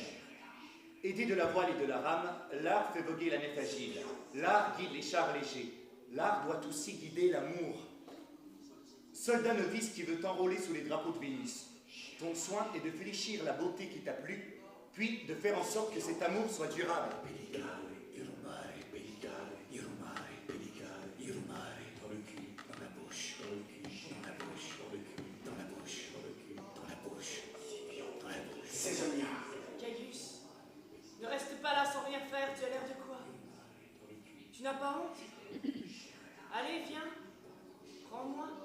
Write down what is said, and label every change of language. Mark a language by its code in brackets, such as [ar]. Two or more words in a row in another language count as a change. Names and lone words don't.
[fr] Aidé de la voile et de la rame, l'art fait voguer la nef agile. L'art guide les chars légers. L'art doit aussi guider l'amour. Soldat novice qui veut t'enrôler sous les drapeaux de Vénus, ton soin est de fléchir la beauté qui t'a plu, puis de faire en sorte que cet amour soit durable. [la] Pedicare, irumare, pedicare, irumare, pedicare, irumare. [fr] Dans le cul, dans la bouche, dans le cul, dans la bouche, dans le cul, dans la bouche, dans le cul, dans la bouche, dans la bouche. Césonia. Caius, ne reste pas là sans rien faire, tu as l'air de quoi? Tu n'as pas honte? Allez, viens, prends-moi.